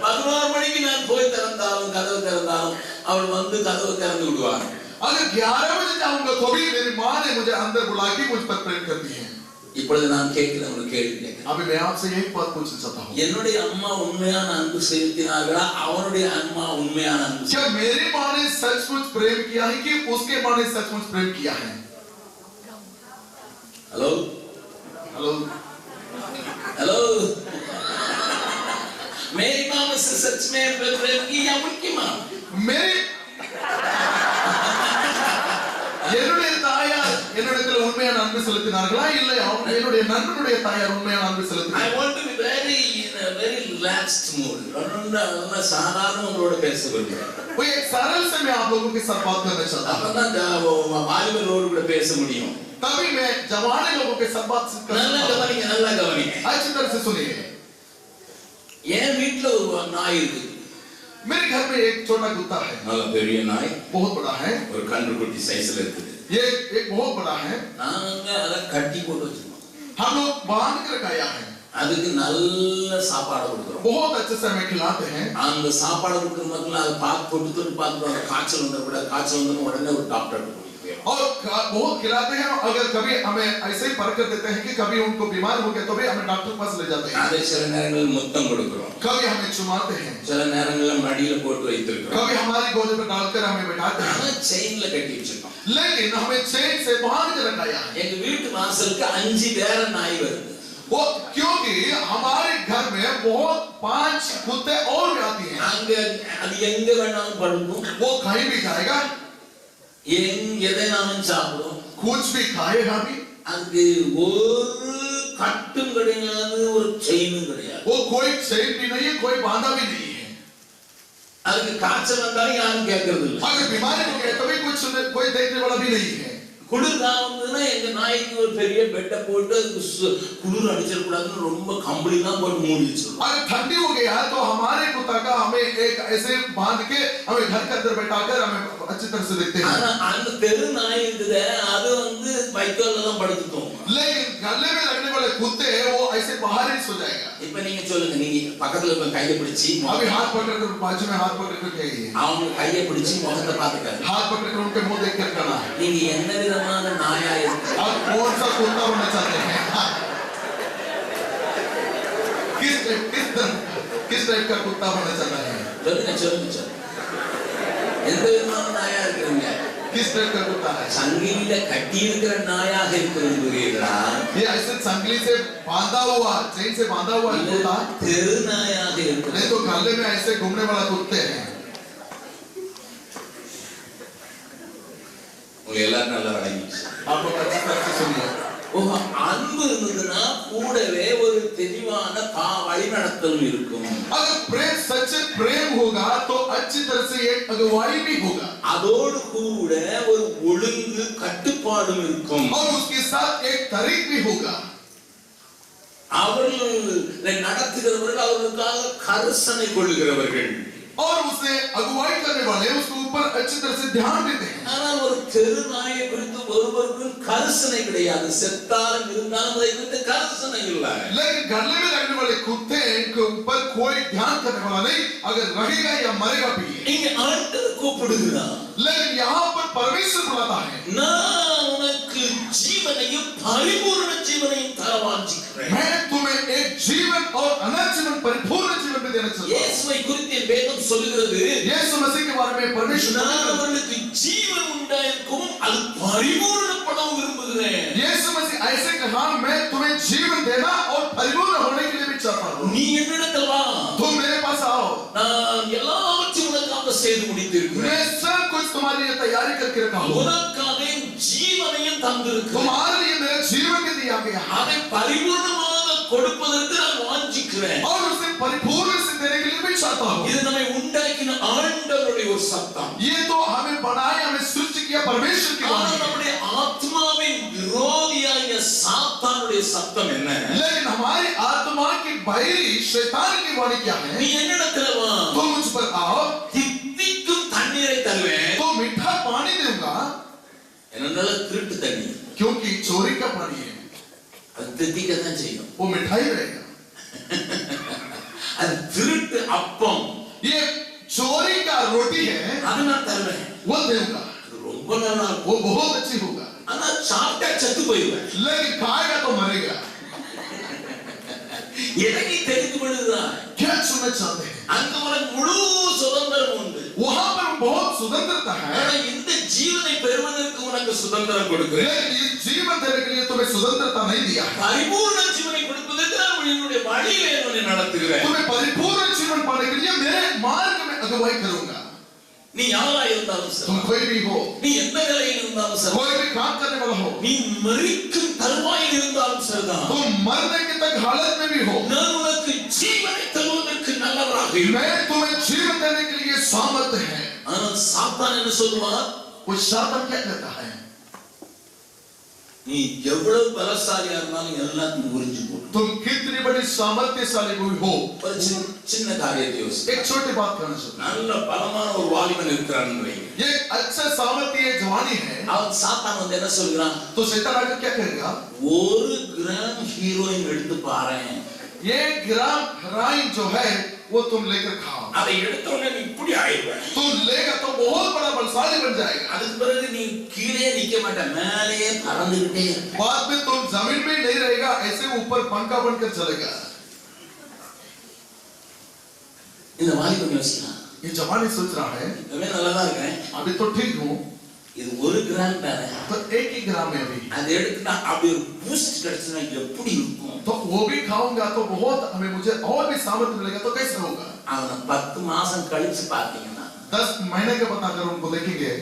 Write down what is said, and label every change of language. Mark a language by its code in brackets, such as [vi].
[ta] 11 மணிக்கு நான் போய் திறந்தாலும் கதவு திறந்தாலும் அவள் வந்து கதவு திறந்து விடுவார்। [hi] अगर 11 बजे जाऊंगा तो भी मेरी माँ ने मुझे अंदर बुला के मुझ पर प्रेम करती है। [ta] இப்பொழுது நான் கேட்கிற ஒரு கேள்வி கேட்கிறேன்। [hi] अभी मैं आपसे एक बात पूछना चाहता हूँ, [ta] என்னுடைய அம்மா உண்மையான அன்பு செலுத்தினார்களா, அவனுடைய அம்மா உண்மையான அன்பு? [hi] क्या मेरी माँ ने सचमुच प्रेम किया है कि उसके माँ ने सचमुच प्रेम किया है? हेलो हेलो हेलो, मेरी माँ मुझसे सच में प्रेम की या उनकी माँ? मेरी [ta] என்னுடைய தாயார் என்னிடத்தில் உண்மையான அன்பு செலுத்தினார்களா இல்லை என்னுடைய நண்பனுடைய தாயார் உண்மையான அன்பு செலுத்தினார்களா? [en] I want to be very in a very relaxed mood. [ta] நான் சாதாரண உங்களோட பேச விரும்புகிறேன்। [hi] वो एक सरल से मैं आप लोगों के साथ बात करना चाहता हूँ, [ta] அப்பதான் வாலிபரோடு கூட பேச முடியும்। [hi] तभी मैं जवाने लोगों के साथ बात कर [ta] நல்லா கவனிங்க, நல்லா கவனிங்க। [hi] अच्छी तरह से सुनिए। [ta] என் வீட்ல ஒரு நாய் இருக்கு। [hi] मेरे घर में एक छोटा कुत्ता है, [ta] நல்ல பெரிய நாய், [hi] बहुत बड़ा है, [ta] ஒரு கன்றுக்குட்டி சைஸ்ல இருக்குது। [hi] ये एक बहुत बड़ा है, [ta] நாங்க அத கட்டி போட்டு வச்சிருக்கோம்। [hi] हम लोग बांध के रखाया है। [ta] அதுக்கு நல்ல சாப்பாடு கொடுக்குறோம். [hi] बहुत अच्छे से हमें खिलाते हैं. [ta] அந்த சாப்பாடு கொடுக்குற மக்கள் அதை பார்த்து பார்த்துட்டு காய்ச்சல் வந்தா கூட காய்ச்சல் வந்து உடனே ஒரு டாக்டர் போய் [hi] और बहुत खिलाते हैं. अगर कभी हमें ऐसे ही परख कर देते हैं कि कभी उनको बीमार हो गया तो भी हमें डॉक्टर के पास ले जाते हैं. [ta] அதே சில நேரங்களில் முத்தம் கொடுக்கிறோம். [hi] कभी हमें चुमाते हैं. [ta] சில நேரங்களில் மடியில போட்டு வைத்திருக்கிறோம். [hi] कभी हमारी गोद पर डालकर हमें बैठाते हैं. [ta] ஆனா செயின்ல கட்டி வச்சிருக்கோம். [hi] लेकिन हमें चेन से बांध के रखाया है. [ta] எங்க வீட்டு வாசலுக்கு 5 வேற நாய் வருது. [hi] वो क्योंकि हमारे घर में बहुत 5 कुत्ते और भी आती हैं. [ta] அங்க அது எங்க வேணாலும் படுக்கும். [hi] वो कहीं भी जाएगा, [ta] எதைனாலும் சாப்பிடும். [hi] कुछ भी खाएगा भी. [ta] அங்கு ஒரு கட்டும் கிடையாது, ஒரு செயினும் கிடையாது. [hi] वो कोई चेन भी नहीं है, कोई बांधा भी नहीं है. [ta] அதுக்கு காய்ச்சல் வந்தாலும் யாரும் கேட்கறது இல்லை. [hi] अगर बीमारी हो गया तो भी कोई देखने वाला भी नहीं है. [ta] குளிர்காலம் வந்ததுன்னா எங்க நாய்க்கு ஒரு பெரிய பெட்டை போட்டு அதுக்கு குளிர் அடிச்சிடக்கூடாதுன்னு ரொம்ப கம்பளி தான் போட்டு மூடி வச்சிருக்கோம். [hi] अगर ठंडी हो गया तो हमारे कुत्ता का हमें एक ऐसे बांध के हमें घर के अंदर बैठाकर हमें अच्छी तरह से देखते हैं. [ta] ஆனா அந்த தெரு நாய் இருக்குது, அது வந்து வைக்கோல்ல தான் படுத்துக்கும். [hi] लेकिन गले में लगने वाले कुत्ते वो ऐसे बाहर ही सो जाएगा. [ta] இப்ப நீங்க சொல்லுங்க, நீங்க பக்கத்துல இருக்க கையை பிடிச்சி [hi] अभी हाथ पकड़कर बाजू में हाथ पकड़कर कहिए, [ta] அவங்க கையை பிடிச்சி முகத்தை பார்த்துக்காரு. [hi] हाथ पकड़कर उनके मुंह देख कर करना है. [ta] நீங்க என்ன விதமான நாயா இருக்கு? [hi] आप कौन सा कुत्ता होना चाहते हैं? किस टाइप का कुत्ता होना चाहता है? [ta] சொல்லுங்க சொல்லுங்க சொல்லுங்க. எந்த விதமான நாயா இருக்கிறீங்க? [hi] किस टाइप का कुत्ता है? [ta] சங்கிலியில கட்டி இருக்கிற நாயாக இருக்க விரும்புகிறீர்களா? [hi] ये ऐसे संगली से बांधा हुआ, चेन से बांधा हुआ कुत्ता, [ta] தெரு நாயாக இருக்கிற [hi] नहीं तो गले में ऐसे घूमने वाला कुत्ते हैं. [ta] உங்க எல்லாரும் நல்லா அடங்கிச்சு. [hi] आप लोग अच्छी तरह से सुनिए. [ta] அன்பு இருந்ததுன்னா கூடவே ஒரு தெளிவான வழிநடத்தல் இருக்கும். [hi] अगर प्रेम सच्चे प्रेम होगा तो अच्छी तरह से एक अगुवाई भी होगा. [ta] அதோடு கூட ஒரு ஒழுங்கு கட்டுப்பாடும் இருக்கும். [hi] और उसके साथ एक तरीक भी होगा. [ta] அவர்களை நடத்துகிறவர்கள் அவர்களுக்காக கரிசனை கொள்கிறவர்கள். [hi] और उसे अगुवाई करने वाले उसके ऊपर अच्छी तरह से ध्यान देते हैं. [ta] ஆனால் ஒரு தெரு நாயை குறித்து ஒருவருக்கும் கரிசனை கிடையாது. செத்தாலும் இருந்தாலும் அதை குறித்து கரிசனை இல்லை. [hi] लेकिन गले में लगने वाले कुत्ते के ऊपर कोई ध्यान करने वाला नहीं, अगर रहेगा या मरेगा भी. [ta] இங்க ஆண்டவர் கூப்பிடுகிறார். [hi] लेकिन यहाँ पर परमेश्वर बुलाता है, [ta] நான் உனக்கு ஜீவனையும் பரிபூர்ண ஜீவனையும் தர வாஞ்சிக்கிறேன். [hi] मैं तुम्हें एक जीवन और अनंत जीवन, परिपूर्ण जीवन भी देना चाहता हूँ. [ta] இயேசுவை குறித்து வேதம் சொல்கிறது, [hi] यीशु मसीह के बारे में परमेश्वर [ta] நான் அவர்களுக்கு ஜீவன் உண்டாயிருக்கும், அது பரிபூர்ணப்படவும் விரும்புகிறேன். [hi] यीशु मसीह ऐसे कहा, मैं तुम्हें जीवन देना और परिपूर्ण होने के लिए भी चाहता हूँ. [ta] நீ என்னிடத்தில் வா, [hi] तुम मेरे पास आओ, [ta] நான் எல்லாவற்றையும் உனக்காக செய்து முடித்திருக்கிறேன். [hi] मैं सब कुछ तुम्हारे लिए तैयारी करके रखा हूँ. [ta] உனக்காக ஜீவனையும் தந்திருக்கிறேன். [hi] तुम्हारे लिए मेरा जीवन भी दिया गया है [ta] அதை பரிபூர்ணமாக கொடுப்பதற்கு நான் வாஞ்சிக்கிறேன். [hi] और उसे परिपूर्ण से देने के लिए भी चाहता हूँ. [ta] இது நம்மை உண்டாக்கின ஆண்டவருடைய ஒரு சத்தம். [hi] ये तो हमें बनाया, हमें सृष्टि किया परमेश्वर की [ta] ஆனால் நம்முடைய ஆத்மாவின் விரோதியாகிய சாத்தானுடைய சத்தம் என்ன? [hi] लेकिन हमारी आत्मा की बैरी शैतान की वाणी क्या [ta] நீ [hi] है? [ta] என்னிடத்துல வா, [hi] तुम मुझ पर आओ [ta] தித்திக்கும் தண்ணீரை தருவேன். [hi] तो मीठा पानी दूंगा, [ta] என்னன்னால திருட்டு தண்ணி [hi] क्योंकि चोरी का पानी है, [ta] அது தித்திக்க தான் செய்யும். [hi] वो मिठाई रहेगा. [ta] அது திருட்டு அப்பம், [hi] ये चोरी का रोटी है, [ta] அது நான் தருவேன். [hi] वो दूंगा, [ta] அது ரொம்ப நல்லா இருக்கும். [hi] वो बहुत अच्छी होगा. [ta] ஆனா சாப்பிட்டா செத்து போயிடுவேன். [hi] लेकिन खाएगा तो मरेगा. [ta] எதை நீ தெரிந்து கொள்ளுகிறாய்? [hi] क्या सुनना चाहते हैं? [ta] அங்க உனக்கு முழு சுதந்திரம் உண்டு. [hi] वहां पर बहुत स्वतंत्रता है, [ta] ஆனா இந்த ஜீவனை பெறுவதற்கு உனக்கு சுதந்திரம் கொடுக்கிறேன். [hi] लेकिन इस जीवन देने के लिए तुम्हें स्वतंत्रता नहीं दिया है. [ta] பரிபூர்ண ஜீவனை கொடுப்பதற்கு நான் என்னுடைய வழியிலே உன்னை நடத்துகிறேன். [hi] तुम्हें परिपूर्ण जीवन पाने के लिए मेरे मार्ग में अगुवाई करूंगा. [ta] நீ யாரா இருந்தாலும் சரி, [hi] तुम कोई भी हो, [ta] நீ எந்த நிலையில் இருந்தாலும் சரி, [hi] कोई भी काम करने वाला हो, [ta] நீ மரிக்கும் தருவாயில் இருந்தாலும் சரிதான், [hi] तुम मरने के तक हालत में भी हो, [ta] நான் உனக்கு ஜீவனை தருவதற்கு நல்லவராக இருக்கிறேன். [hi] मैं तुम्हें जीवन देने के लिए सामर्थ्य है. [ta] ஆனால் சாத்தான் என்ன சொல்லுவான்? [hi] वो शैतान क्या कहता है? [ta] நீ எவ்வளவு பலசாலியா இருந்தாலும் எல்லாத்தையும் உறிஞ்சு போடு. [hi] तुम कितनी बड़ी सामर्थ्यशाली कोई हो, [ta] ஒரு சின்ன காரியத்தை யோசி. [hi] एक छोटी बात करना चाहता हूं. [ta] நல்ல பலமான ஒரு வாலிபன் இருக்கிறான்னு வைங்க. [hi] ये अच्छा सामर्थ्य जवानी है, [ta] அவன் சாத்தான் வந்து என்ன சொல்றான்? [hi] तो शैतान आकर क्या कहेगा? [ta] ஒரு கிராம் ஹீரோயின் எடுத்து பாறேன், [hi] 1 ग्राम हेरोइन जो है वो तुम लेकर खाओ, [ta] அதை எடுத்த உடனே நீ இப்படி ஆயிடுவ. [hi] तुम लेगा तो बहुत बड़ा बलशाली बन जाएगा। [ta] அதுக்கு பிறகு நீ கீழே நிக்க மாட்ட, மேலேயே பறந்துகிட்டே இருப்ப. [hi] बाद में तुम जमीन में नहीं रहेगा, ऐसे ऊपर पंखा बनकर चलेगा। [ta] இந்த வாலிபன் யோசிக்கலாம், [hi] ये जवानी सोच रहा है [ta] இப்பவே நல்லா தான் இருக்கேன், [hi] अभी तो ठीक हूँ, [ta] இது 1 கிராம் தானே, [hi] तो 1 ही ग्राम है अभी, [ta] அதை எடுத்துட்டா அப்படி ஒரு பூஸ்ட் கிடைச்சுனா எப்படி இருக்கும்? [hi] तो वो भी खाऊंगा तो बहुत हमें मुझे और भी सामर्थ्य मिलेगा, तो कैसे होगा? [ta] அவனை 10 மாசம் கழிச்சு பார்த்தீங்கன்னா [hi] 10 महीने के बाद अगर उनको देखेंगे,